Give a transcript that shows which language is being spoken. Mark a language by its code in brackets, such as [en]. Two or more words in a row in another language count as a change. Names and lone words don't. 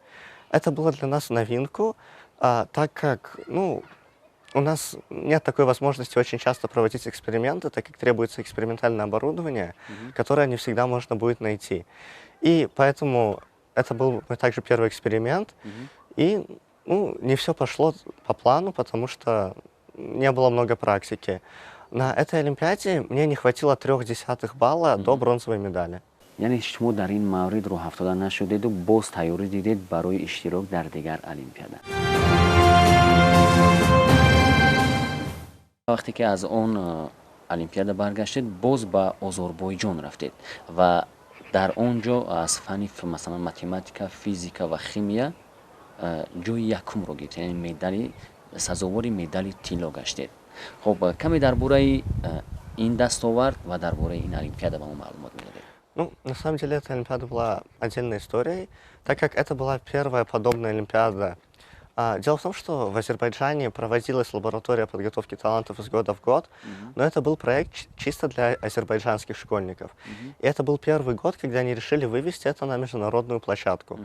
[ru] Это было для нас в новинку, так как у нас нет такой возможности очень часто проводить эксперименты, так как требуется экспериментальное оборудование, которое не всегда можно будет найти. И поэтому это был также первый эксперимент. И не все пошло по плану, потому что не было много практики. На этой Олимпиаде мне не хватило 0,3 балла до бронзовой медали. [tg] یعنی شما در این مورد رو افتاده نشدید و باز تیاری دیدید برای اشتراک در دیگر المپیادا. وقتی که از اون المپیادا برگشتید باز به آذربایجان رفتید و در اونجا از فن مثلا متماتیکا، فیزیکا و شیمیا جای یکم رو گرفتید، یعنی مدال سزاوار مدال طلا گشتید. خب کمی درباره این دستاورد و درباره این олимпиада به ما معلومات میدید؟ [ru] Ну, на самом деле, эта Олимпиада была отдельной историей, так как это была первая подобная Олимпиада. Дело в том, что в Азербайджане проводилась лаборатория подготовки талантов из года в год, но это был проект чисто для азербайджанских школьников. И это был первый год, когда они решили вывести это на международную площадку.